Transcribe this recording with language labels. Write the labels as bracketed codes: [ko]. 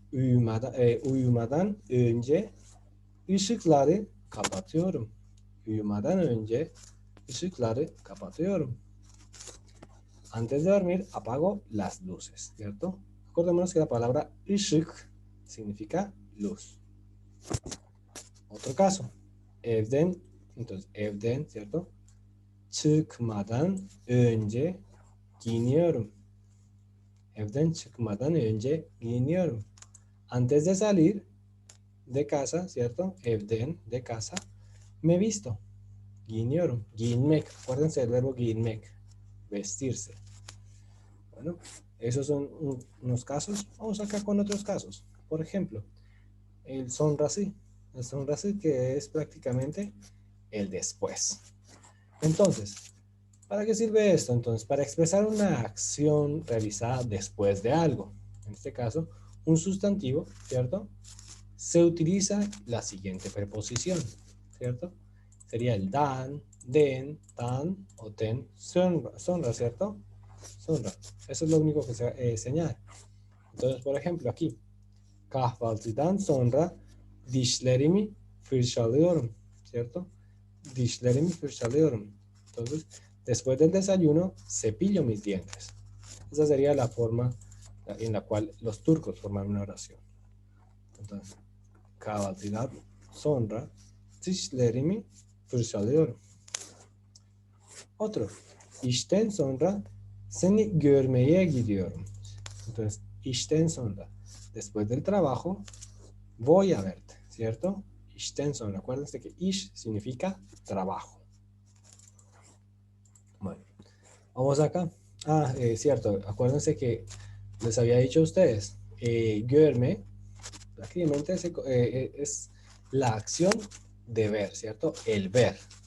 [tr] Uyumadan önce ışıkları kapatıyorum. Uyumadan önce ışıkları kapatıyorum. [es] Antes de dormir, apago las luces, ¿cierto? Acordémonos que la palabra ışık significa luz. Otro caso, evden, entonces evden, ¿cierto? [tr] Çıkmadan önce giyiniyorum. Evden çıkmadan önce giyiniyorum. [es] Antes de salir de casa, ¿cierto? Evden, de casa, me visto. Giyiniyorum. Giyinmek. Acuérdense del verbo giyinmek. Vestirse. Bueno, esos son unos casos. Vamos acá con otros casos. Por ejemplo, el sonrasí. El sonrasí que es prácticamente el después. Entonces, ¿para qué sirve esto? Entonces, para expresar una acción realizada después de algo. En este caso, un sustantivo, ¿cierto? Se utiliza la siguiente preposición, ¿cierto? Sería el dan, den, tan o ten, sonra, ¿cierto? Sonra. Eso es lo único que se señala. Entonces, por ejemplo, aquí. [tr] Kahvaltıdan sonra dişlerimi fırçalıyorum. ¿Cierto? Dişlerimi fırçalıyorum. [es] Entonces, después del desayuno, cepillo mis dientes. Esa sería la forma en la cual los turcos forman una oración. [tr] Entonces, kahvaltıdan sonra dişlerimi fırçalıyorum. Otro. İşten sonra seni görmeye gidiyorum. [es] Entonces, işten sonra, después del trabajo, voy a verte, ¿cierto? [tr] İşten sonra. [es] Acuérdense que iş significa trabajo. Bueno, vamos acá. Cierto, acuérdense que les había dicho a ustedes, görme, prácticamente es la acción de ver, ¿cierto? El ver.